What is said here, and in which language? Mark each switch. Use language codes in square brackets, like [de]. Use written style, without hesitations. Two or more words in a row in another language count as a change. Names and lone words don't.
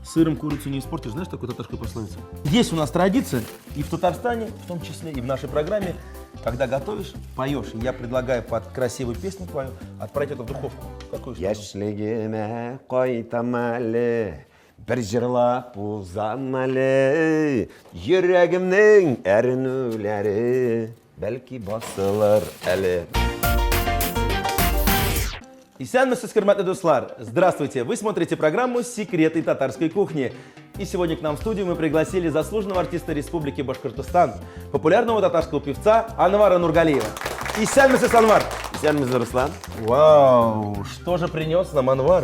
[ru] сыром курицу не испортишь. Знаешь такую татарскую пословицу? Есть у нас традиция, и в Татарстане, в том числе, и в нашей программе, когда готовишь, поешь. И я предлагаю под красивую песню твою отправить это в духовку. Какую? [tt] Яшьлегеме кайтам әле, бір жырлап узам әле, йөрәгемнең әрнүләре, бәлки басылыр әле. Исәнмесез, хөрмәтле дуслар! [ru] Здравствуйте! Вы смотрите программу «Секреты татарской кухни». И сегодня к нам в студию мы пригласили заслуженного артиста Республики Башкортостан, популярного татарского певца Анвара Нургалиева. [tt] Исәнмесез, Анвар! Исәнмесез, Руслан. [ru] Вау! Что же принес нам Анвар?